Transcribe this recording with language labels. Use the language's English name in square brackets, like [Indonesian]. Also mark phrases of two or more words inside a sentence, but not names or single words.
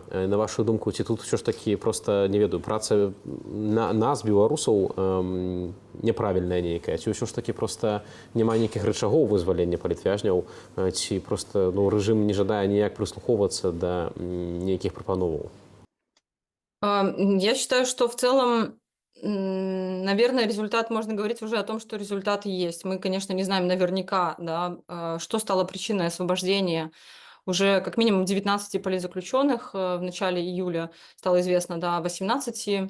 [Belarusian] На вашу думку, ці тут ўсё ж такі проста, не ведаю, праца на нас, беларусаў, няправільная нейкая, ці ўсё ж такі проста няма нейкіх рычагоў вызвалення палітвязняў, ці проста рэжым не жадае ніяк прыслухоўвацца да нейкіх прапановаў? [Russian] Я считаю, что в целом, наверное, результат, можно говорить уже о том, что результат есть. Мы, конечно, не знаем наверняка, да, что стало причиной освобождения. Уже как минимум 19 политзаключенных в начале июля стало известно, да, 18.